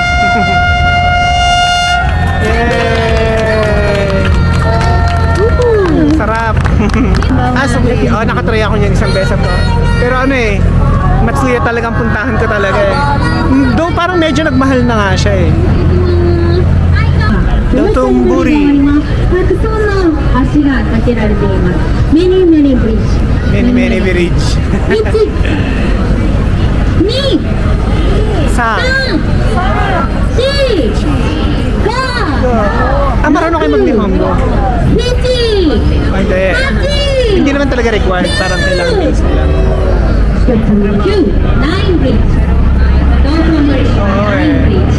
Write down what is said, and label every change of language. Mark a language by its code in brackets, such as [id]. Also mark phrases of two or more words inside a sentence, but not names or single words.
[tl] Yay! Woo! Sarap. Nakatry ako niyan isang beses pa. Pero ano eh, Matsuya talagang puntahan ko talaga eh. Though parang medyo nagmahal na nga siya eh. Dotonbori. [ja] たくさんの橋が建てられています。 [en] Many many bridge. Many bridge. 1 2 [tl] Sa? [en] 3 4 [tl] Marunong kayo mag-Nihongo? [en] 5 [tl] Hindi. Hindi naman talaga required. Parang kailangan basic lang. [en] 9 bridge. Dotonbori 9 bridge.